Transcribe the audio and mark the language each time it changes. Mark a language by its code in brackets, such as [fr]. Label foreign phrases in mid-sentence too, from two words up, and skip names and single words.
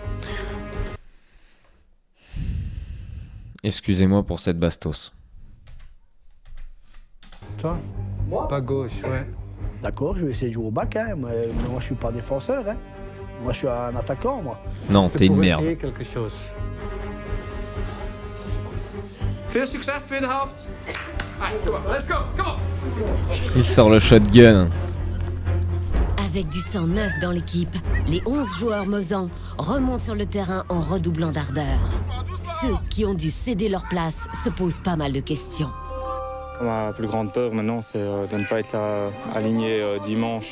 [fr] Excusez-moi pour cette bastos. Toi? Moi? Pas gauche, ouais. D'accord, je vais essayer de jouer au bac, hein, mais moi je suis pas défenseur. Hein. Moi je suis un attaquant, moi. Non, C'est t'es une pour merde. essayer quelque chose. [nl] Veel succes, tweede helft. [fr] Allez, [en] come on, let's go, come on. [fr] Il sort le shotgun. Avec du sang neuf dans l'équipe, les 11 joueurs mosans remontent sur le terrain en redoublant d'ardeur. Ceux qui ont dû céder leur place se posent pas mal de questions. Ma plus grande peur maintenant, c'est de ne pas être là, aligné dimanche.